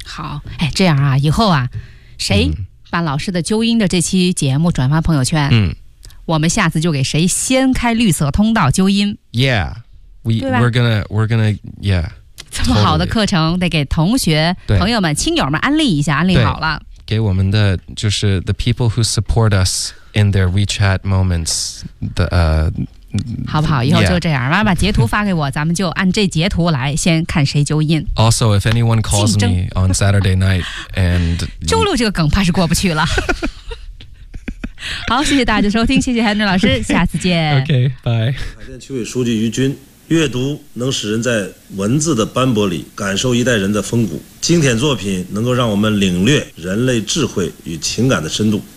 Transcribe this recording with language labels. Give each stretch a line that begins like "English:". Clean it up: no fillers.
Chinese: 好，哎，这样啊，以后啊，谁把老师的纠音的这期节目转发朋友圈，我们下次就给谁先开绿色通道纠音。
English: Yeah, we're gonna.
Chinese: 这么好的课程，得给同学、朋友们、亲友们安利一下，安利好了。给我们的就是
English: the people who support us in their WeChat moments 的
Chinese: 好不好，以后就这样吧、把截图发给我，咱们就按这截图来先看谁纠音。
English: Also, if anyone calls me on Saturday night and
Chinese: 周六这个梗怕是过不去了。好，谢谢大家收听，谢谢 Henry 老师，下次见。
English: OK, bye。
Chinese: 海淀区委书记于军，阅读能使人在文字的斑驳里感受一代人的风骨，经典作品能够让我们领略人类智慧与情感的深度。